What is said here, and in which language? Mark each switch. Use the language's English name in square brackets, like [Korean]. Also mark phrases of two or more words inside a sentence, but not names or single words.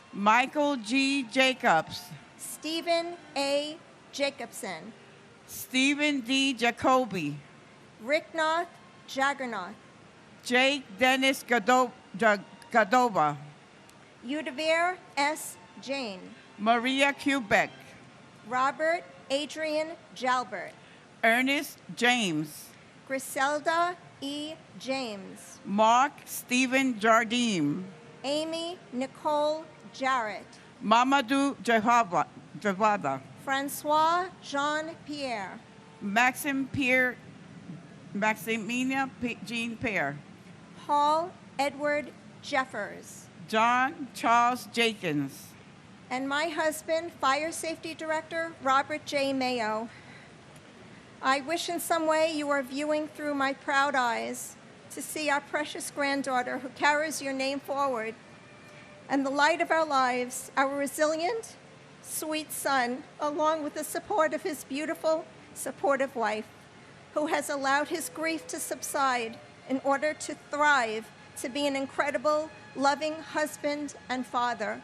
[English] Michael G. Jacobs. Stephen A. Jacobson. Stephen D. Jacoby. Ricknoth Jaggernoth. Jake Dennis Gadova. Udavir S. Jane. Maria Quebec. Robert Adrian Jalbert. Ernest James. Griselda E. James. Mark Stephen Jardim. Amy Nicole Jarrett. Mamadou Jawada. Francois Jean-Pierre. Maximina Jean Pierre. Paul Edward Jeffers. John Charles Jenkins. And my husband, Fire Safety Director Robert J. Mayo. I wish in some way you are viewing through my proud eyes to see our precious granddaughter who carries your name forward, and the light of our lives, our resilient, sweet son, along with the support of his beautiful, supportive wife, who has allowed his grief to subside in order to thrive, to be an incredible, loving husband and father.